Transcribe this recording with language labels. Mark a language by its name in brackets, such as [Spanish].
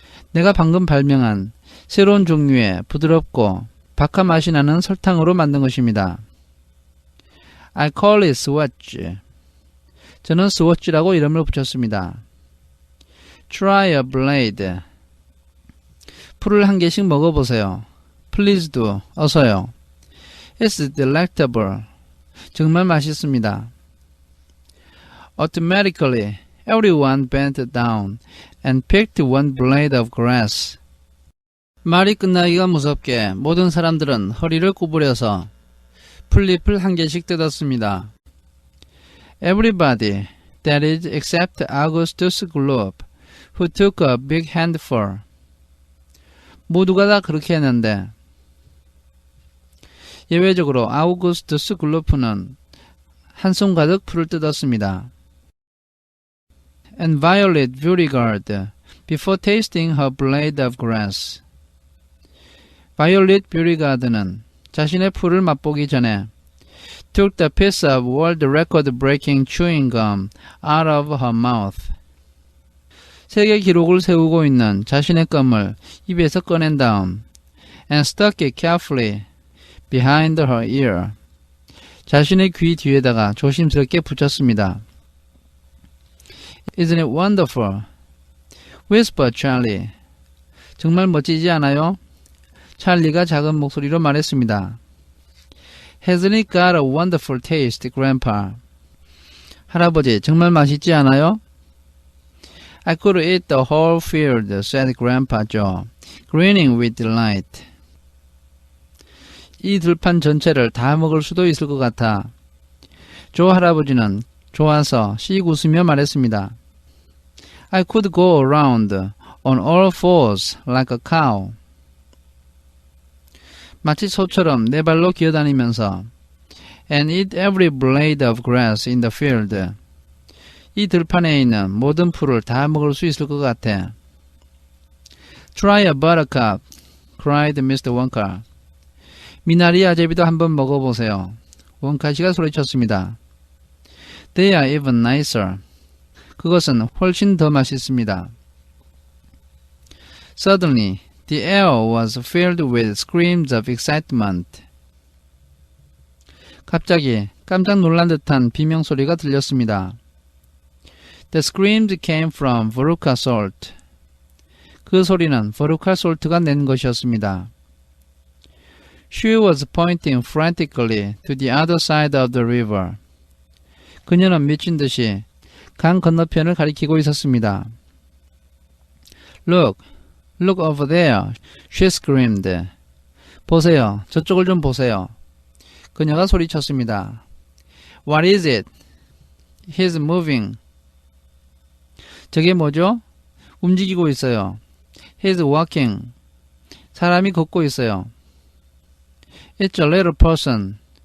[Korean] 내가 방금 발명한 새로운 종류의 부드럽고 박하 맛이 나는 설탕으로 만든 것입니다. [English] I call it swatch. [Korean] 저는 스워치라고 이름을 붙였습니다. [English] Try a blade. [Korean] 풀을 한 개씩 먹어보세요. [English] Please do. [Korean] 어서요. [English] It's delectable. [Korean] 정말 맛있습니다. [English] Automatically, everyone bent down and picked one blade of grass. [Korean] 말이 끝나기가 무섭게 모든 사람들은 허리를 구부려서 풀잎을 한 개씩 뜯었습니다. [English] Everybody, that is except Augustus Gloop, who took a big handful. [Korean] 모두가 다 그렇게 했는데 예외적으로 아우구스투스 글루프는 한 손 가득 풀을 뜯었습니다. [English] And Violet Beauregard, before tasting her blade of grass. [Korean] 바이올릿 뷰리가드는 자신의 풀을 맛보기 전에 [English] took the piece of world record breaking chewing gum out of her mouth. [Korean] 세계 기록을 세우고 있는 자신의 껌을 입에서 꺼낸 다음 [English] and stuck it carefully behind her ear. [Korean] 자신의 귀 뒤에다가 조심스럽게 붙였습니다. [English] Isn't it wonderful? whispered Charlie. [Korean] 정말 멋지지 않아요? 찰리가 작은 목소리로 말했습니다. [English] Hasn't it got a wonderful taste, Grandpa? [Korean] 할아버지, 정말 맛있지 않아요? [English] I could eat the whole field, said Grandpa Joe, grinning with delight. [Korean] 이 들판 전체를 다 먹을 수도 있을 것 같아. 조 할아버지는 좋아서 씩 웃으며 말했습니다. [English] I could go around on all fours like a cow. [Korean] 마치 소처럼 네 발로 기어다니면서 [English] and eat every blade of grass in the field. [Korean] 이 들판에 있는 모든 풀을 다 먹을 수 있을 것 같아. [English] Try a buttercup, cried Mr. Wonka. [Korean] 미나리 아제비도 한번 먹어보세요. 원카 씨가 소리쳤습니다. [English] They are even nicer. [Korean] 그것은 훨씬 더 맛있습니다. [English] Suddenly, the air was filled with screams of excitement. [Korean] 갑자기 깜짝 놀란 듯한 비명소리가 들렸습니다. [English] The screams came from Veruca Salt. [Korean] 그 소리는 Veruca Salt가 낸 것이었습니다. [English] She was pointing frantically to the other side of the river. [Korean] 그녀는 미친 듯이 강 건너편을 가리키고 있었습니다. [English] Look, look over there, she screamed. [Korean] 보세요, 저쪽을 좀 보세요. 그녀가 소리쳤습니다. [English] What is it? He's moving, [Korean] 저게 뭐죠? 움직이고 있어요. [English] He's walking. [Korean] 사람이 걷고 있어요. [English] It's a little person.